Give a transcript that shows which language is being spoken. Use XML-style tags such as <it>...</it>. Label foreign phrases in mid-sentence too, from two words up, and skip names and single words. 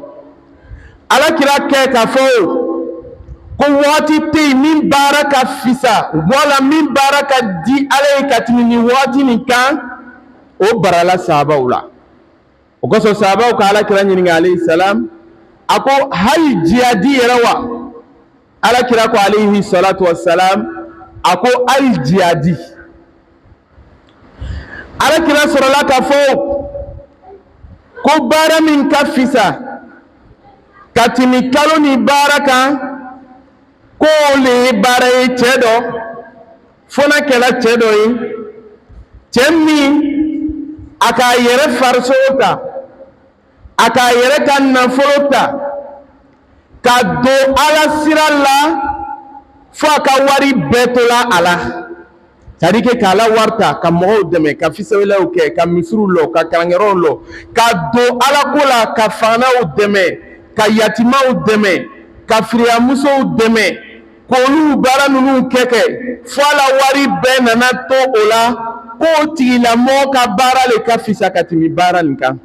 <bm>alakira kɛ k'a fɔ ko waati tɛ yen min baara ka fisa wala min baara ka di Ala ye ka tɛmɛ nin waati nin kan o barala sahabaw la o kosɔn sahabaw ka alakira ɲininka</bm> <ar>عليه السلام</ar> <bm>a ko hali jihadi yɛrɛ wa alakira ko</bm> <ar>عليه الصلاة والسلام</ar> <bm>a ko hali jihadi alakira sɔrɔla k'a fɔ ko baara min ka fisa ka tɛmɛ kalo ni baara kan ko le ye baara ye cɛ dɔ fo n'a kɛra cɛ dɔ ye cɛ min a k'a yɛrɛ farisogo ta a k'a yɛrɛ ka nafolo ta ka don Ala sira la fo a ka wari bɛɛ tola a la</bm> <fr>c'est à dire que</fr> <bm>k'a la wari ta ka mɔgɔw dɛmɛ ka fisɛwɛlɛw kɛ ka misiriw lɔ ka kalankɛyɔrɔw lɔ ka don Ala ko la ka fanganaw dɛmɛ ka yatimaw dɛmɛ ka firiyamusow dɛmɛ k'olu baara ninnu kɛ fo a la wari bɛɛ nana to o la k'o tigilamɔgɔ ka baara le ka fisa ka tɛmɛ baara nin kan</bm>